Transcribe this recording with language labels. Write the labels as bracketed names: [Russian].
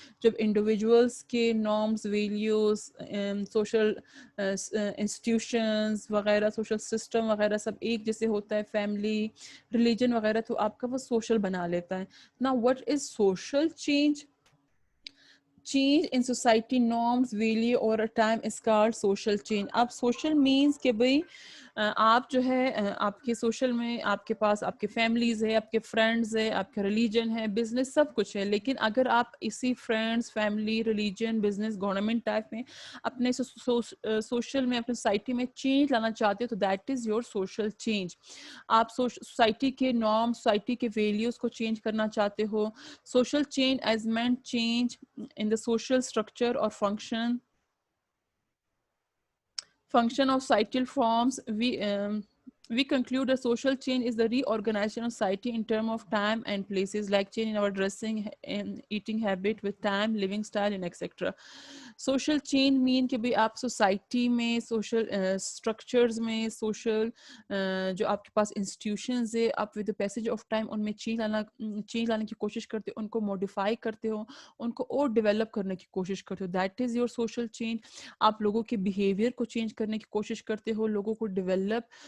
[Urdu] جب انڈیویجولس کے norms, values, social institutions وغیرہ, سوشل سسٹم وغیرہ سب ایک جیسے ہوتا ہے, فیملی, ریلیجن وغیرہ, تو آپ کا وہ سوشل بنا لیتا ہے. [English] نا what is social change? Change in society norms, value or a time is called social change. [Urdu] اب [English] social means [Urdu] کہ بھئی آپ جو ہے آپ کے سوشل میں آپ کے پاس آپ کے فیملیز ہے, آپ کے فرینڈز ہے, آپ کا ریلیجن ہے, بزنس, سب کچھ ہے. لیکن اگر آپ اسی friends, family, religion, business, government type میں اپنے سوشل میں, اپنے سوسائٹی میں چینج لانا چاہتے ہو تو [English] That is your social change. [Urdu] آپ سوسائٹی کے نارم, سوسائٹی کے ویلیوز کو چینج کرنا چاہتے ہو. [English] Social change is meant change in the social structure or function of societal forms. We conclude a social change is the reorganization of society in terms of time and places, like change in our dressing and eating habit with time, living style, and etc. Social change mean [Urdu] کہ بھی آپ society میں, social structures میں, social جو آپ کے پاس institutions ہے, آپ [English] with the passage of time [Urdu] ان میں چینج لانے کی کوشش کرتے ہو, ان کو موڈیفائی کرتے ہو, ان کو اور ڈیولپ کرنے کی کوشش کرتے ہو. [English] That is your social change. [Urdu] آپ لوگوں کے بیہیویئر کو چینج کرنے کی کوشش کرتے ہو, لوگوں کو ڈیولپ